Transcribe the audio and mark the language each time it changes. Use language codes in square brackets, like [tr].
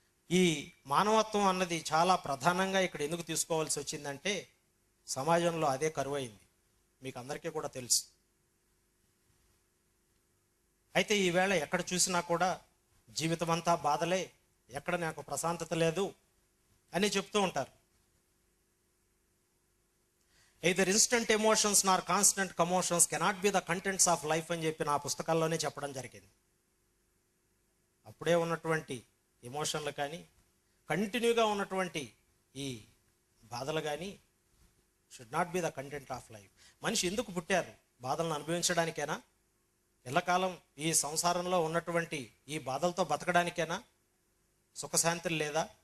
[te] ఈ మానవత్వం అన్నది చాలా ప్రధానంగా ఇక్కడ ఎందుకు తీసుకోవాల్సి వచ్చిందంటే, సమాజంలో అదే కరువైంది, మీకు అందరికీ కూడా తెలుసు. అయితే ఈవేళ ఎక్కడ చూసినా కూడా జీవితం అంతా బాధలే, ఎక్కడ నాకు ప్రశాంతత లేదు అని చెప్తూ ఉంటారు. [en] either instant emotions nor constant commotions cannot be the contents of life అని చెప్పి నా పుస్తకాల్లోనే చెప్పడం జరిగింది. అప్పుడే ఉన్నటువంటి ఎమోషన్లు కానీ, [te] కంటిన్యూగా ఉన్నటువంటి ఈ బాధలు కానీ should not be the content of life. మనిషి ఎందుకు పుట్టారు? బాధలను అనుభవించడానికేనా? ఎల్లకాలం ఈ సంసారంలో ఉన్నటువంటి ఈ బాధలతో బతకడానికేనా? సుఖశాంతులు లేదా?